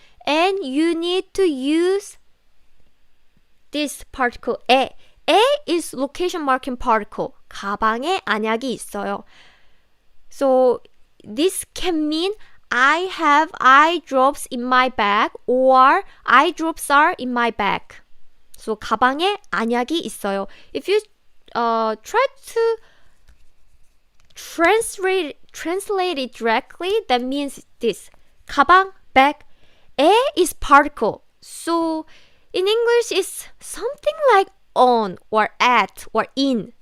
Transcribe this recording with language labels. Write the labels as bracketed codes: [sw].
[en] And you need to use this particle 에. 에 is location marking particle. [ko] 가방에 안약이 있어요. [en] So this can mean I have eye drops in my bag or eye drops are in my bag. [ko] So 가방에 안약이 있어요. [en] If you try to translate it directly, that means this. 가방, bag. 에 is particle. So in English it's something like on or at or in.